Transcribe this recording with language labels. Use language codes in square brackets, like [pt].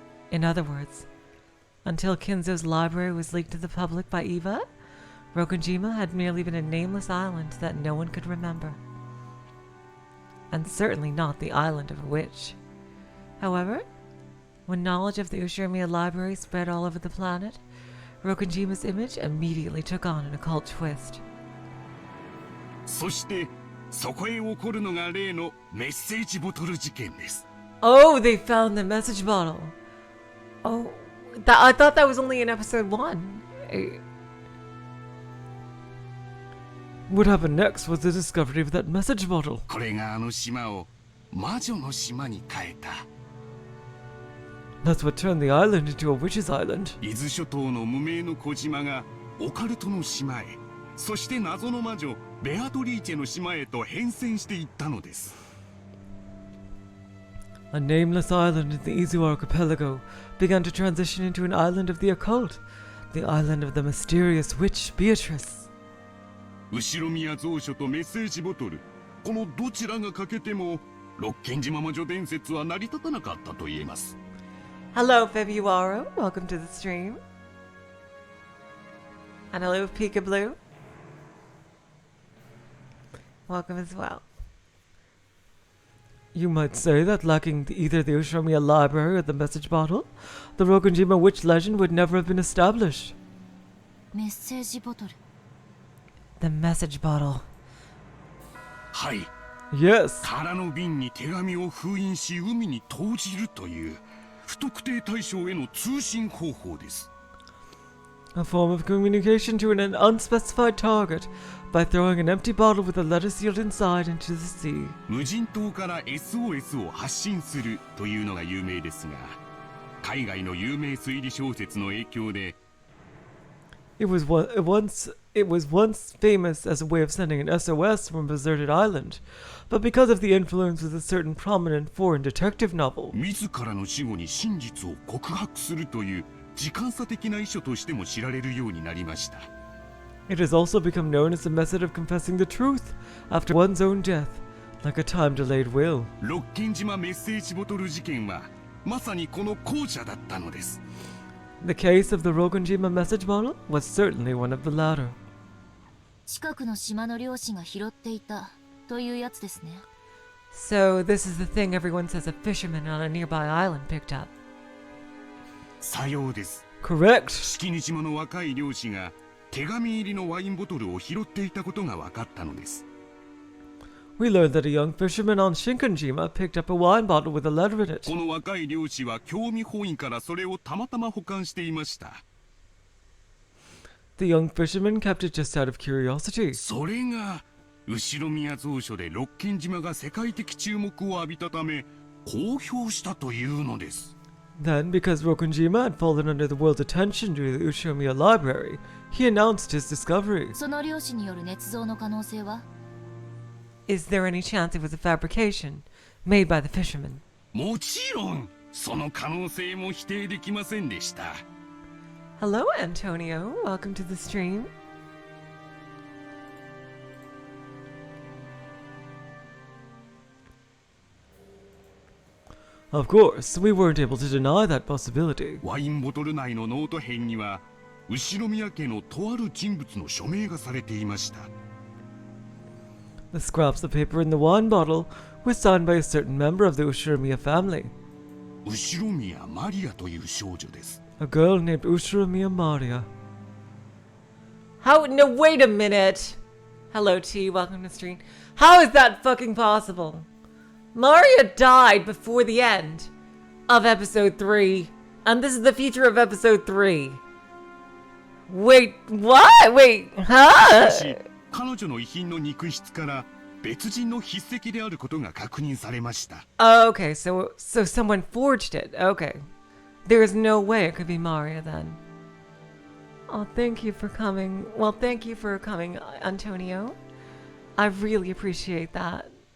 [en] In other words, until Kinzo's library was leaked to the public by Eva, Rokunjima had merely been a nameless island that no one could remember. And certainly not the island of a witch. However, when knowledge of the Ushirmiya library spread all over the planet, Rokunjima's image immediately took on an occult twist. [ja] そして、そこへ起こるのが例のメッセージボトル事件です。 [en] Oh, they found the message bottle. Oh, I thought that was only in episode 1. What happened next was the discovery of that message bottle. [ja] これがあの島を魔女の島に変えた。 [en] That's what turned the island into a witch's island. [ja] 伊豆諸島の無名の小島がオカルトの島へ。そして謎の魔女ベアトリーチェの島へと変遷していったのです。 [en] A nameless island in the Izu archipelago began to transition into an island of the occult, the island of the mysterious witch Beatrice. [ja] 後ろ宮蔵書とメッセージボトル、このどちらが欠けても六軒島魔女伝説は成り立たなかったと言えます。 [en] Hello, Februaro. Welcome to the stream. And hello, Pika Blue. Welcome as well. You might say that lacking either the Ushiromiya library or the message bottle, the Rokunjima witch legend would never have been established. [ja] メッセージボトル。 [en] The message bottle. [ja] はい、 [en] Yes, [ja] 空の瓶に手紙を封印し海に投じるという不特定対象への通信方法です。 [en] a form of communication to an unspecified target by throwing an empty bottle with a letter sealed inside into the sea. [ja] 無人島から SOS を発信するというのが有名ですが、海外の有名推理小説の影響で [en] It was once famous as a way of sending an SOS from a deserted island, but because of the influence of a certain prominent foreign detective novel, [ja] 自らの死後に真実を告白するという時間差的な遺書としても知られるようになりました。 [en] it has also become known as a method of confessing the truth after one's own death, like a time-delayed will. [ja] 六軒島メッセージボトル事件はまさにこの後者だったのです。 [en] The case of the Rokunjima message bottle was certainly one of the latter. [ja] 近くの島の漁師が拾っていたというやつですね。 [en] So this is the thing everyone says a fisherman on a nearby island picked up. [ja] さようです。 [en] Correct. [ja] 式根島の若い漁師が手紙入りのワインボトルを拾っていたことが分かったのです。 [en] We learned that a young fisherman on Shinkanjima picked up a wine bottle with a letter in it. [ja] この若い漁師は興味本位からそれをたまたま保管していました。 [en] The young fisherman kept it just out of curiosity. [ja] それが後ろ宮蔵書で六軒島が世界的注目を浴びたため公表したというのです。 [en] Then, because Rokunjima had fallen under the world's attention due to the Ushiromiya library, he announced his discovery. [ja] その漁師による捏造の可能性は？ [en] Is there any chance it was a fabrication made by the fisherman? [ja] もちろんその可能性も否定できませんでした。 [en] Hello, Antonio. Welcome to the stream. Of course, we weren't able to deny that possibility. [ja] ワインボトル内のノート片には後ろ宮家のとある人物の署名がされていました。 [en] The scraps of paper in the wine bottle were signed by a certain member of the Ushiromiya family, [ja] 後ろ宮マリアという少女です。 [en] a girl named Ushiromiya Maria. How? No, wait a minute. Hello, T. Welcome to the stream. How is that fucking possible? Maria died before the end of episode 3, and this is the future of episode 3. Wait, what? Wait, [ja] し [en] huh? [ja] かし彼女の遺品の肉質から別人の筆跡であることが確認されました。 [en] Okay, so someone forged it. Okay. There is no way it could be Maria then. Oh, thank you for coming. Well, thank you for coming, Antonio. I really appreciate that.